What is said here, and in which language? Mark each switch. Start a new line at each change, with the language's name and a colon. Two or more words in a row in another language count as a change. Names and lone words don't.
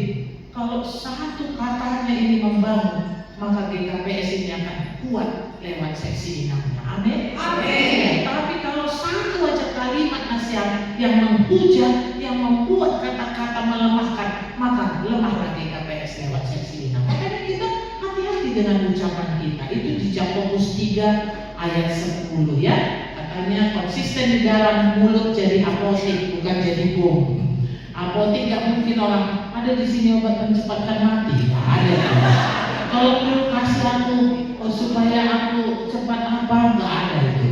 Indonesian: Kalau satu katanya ini membangun, maka GKPS ini akan kuat lewat seksi inangnya. Amin. Amin. Tapi kalau satu aja kalimat nasihat yang menghujat, yang membuat kata-kata melemahkan, maka lemahlah GKPS lewat seksi inang. Makanya kita hati-hati dengan ucapan kita. Itu di Jakobus 3 ayat 10 ya. Katanya konsisten di dalam mulut jadi apotik, bukan jadi bom. Apotik gak mungkin orang ada di sini obat mencepatkan mati. Gak ada. Kalau perlu kasih aku supaya aku cepat apa, gak ada itu.